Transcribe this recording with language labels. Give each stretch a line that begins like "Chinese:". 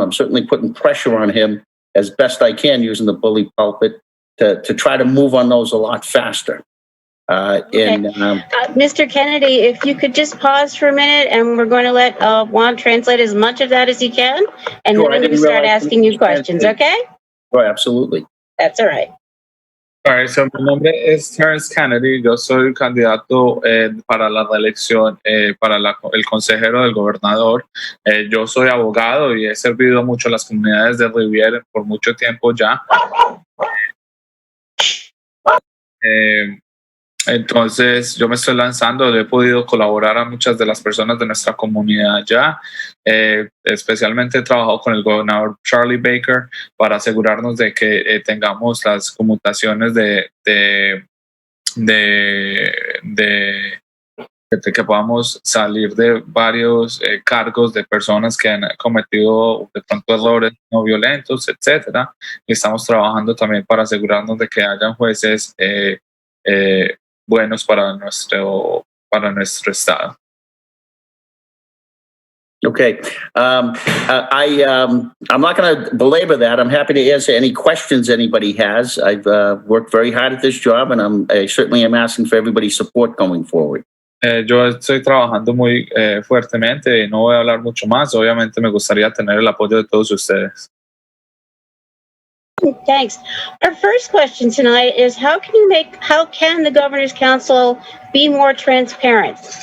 English: I'm certainly putting pressure on him as best I can using the bully pulpit to try to move on those a lot faster. Mr. Kennedy, if you could just pause for a minute, and we're going to let Juan translate as much of that as he can, and Sure, then I'm going to start asking you questions, okay? Oh, absolutely. That's all right. All right, so
Spanish: mi nombre es Terrence Kennedy, yo soy el candidato para la reelección para el consejero del gobernador. Yo soy abogado y he servido mucho a las comunidades de Revere por mucho tiempo ya. Entonces yo me estoy lanzando, he podido colaborar a muchas de las personas de nuestra comunidad ya, especialmente he trabajado con el gobernador Charlie Baker para asegurarnos de que tengamos las conmutaciones de que podamos salir de varios cargos de personas que han cometido de pronto errores no violentos, etcétera. Y estamos trabajando también para asegurarnos de que hayan jueces buenos para nuestro estado.
English: Okay. I'm not going to belabor that. I'm happy to answer any questions anybody has. I've worked very hard at this job, and I certainly am asking for everybody's support going forward.
Spanish: Yo estoy trabajando muy fuertemente y no voy a hablar mucho más. Obviamente me gustaría tener el apoyo de todos ustedes.
English: Thanks. Our first question tonight is how can the Governor's Council be more transparent?